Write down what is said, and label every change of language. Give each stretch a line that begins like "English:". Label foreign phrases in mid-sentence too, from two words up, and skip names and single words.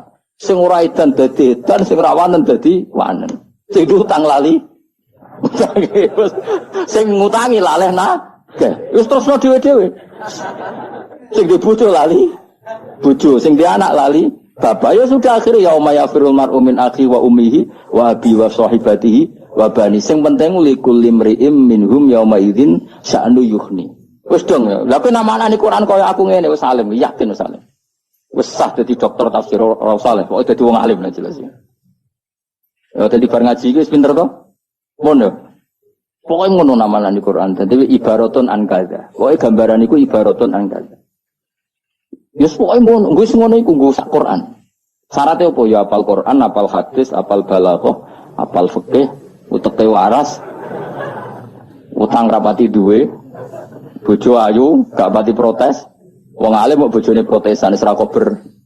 Javanese: Sing ora edan dadi edan, sing rawanen dadi wanen. Sing utang lali. Sing ngutangi laleh nagih. Wis terusno dhewe-dhewe. Sing di bojo lali bojo, sing di anak lali bapak.
Indonesian: Ya sudah akhirnya
Arabic: يوم يفر المرء من أخيه وأمه وأبيه وصاحبته وبنيه.
Javanese: Sing penting
Arabic: لكل امرئ منهم يومئذ شأن يغنيه.
Javanese: Wis dong ya. Lah kok namane Quran kaya aku ngene wis alim, yakin wis alim. Wis sah dadi dokter tafsir ora usah le, pokoke dadi wong alim lah jelas ya. Ya dadi bar ngaji iki wis pinter to? Ngono. Pokoke ngono namane di Quran. Dadi
Arabic: عبارة عن كذا.
Javanese: Pokoke gambaran iku
Arabic: عبارة عن كذا.
Javanese: Ya pokoke ngono, wis ngono iku nggo sak Quran.
Indonesian: Syaratnya apa?
Javanese: Ya apal Quran, apal hadis, apal balaghah, apal fikih, uteke waras. Utang rapati duwe. Bojo ayu, gak pati protes. Wong alim kok bojone protesan wis ra kober.